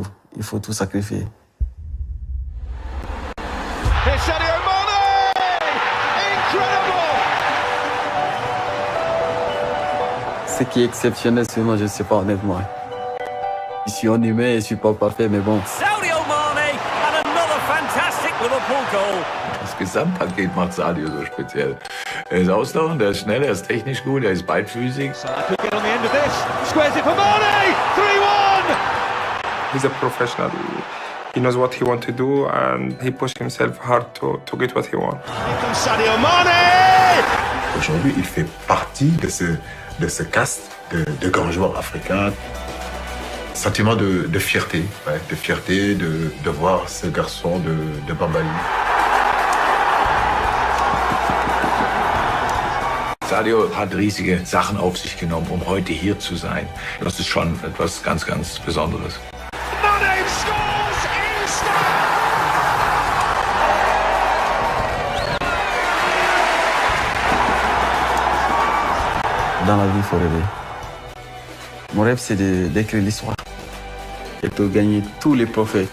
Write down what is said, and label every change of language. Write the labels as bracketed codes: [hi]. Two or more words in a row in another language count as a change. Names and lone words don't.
[fr] Il faut tout sacrifier. Ce qui est exceptionnel sur moi, je ne sais pas honnêtement. Je suis un humain et je ne suis pas parfait, mais bon. [de] Das Gesamtpaket macht Sadio so speziell. Er ist auslaufen, er ist schnell, er ist technisch gut, er ist beidfüßig. [en] He's a professional. He knows what he wants to do and he pushed himself hard to get what he wants. [fr] Aujourd'hui, il fait partie de ce caste de grands joueurs africains. Sentiment de fierté, ouais, de fierté de voir ce garçon de Bambali. [de] Sadio hat riesige Sachen auf sich genommen, um heute hier zu sein. Das ist schon etwas ganz, ganz Besonderes. [fr] Dans la vie, il faut rêver. Mon rêve, c'est d'écrire l'histoire et de gagner tous les trophées.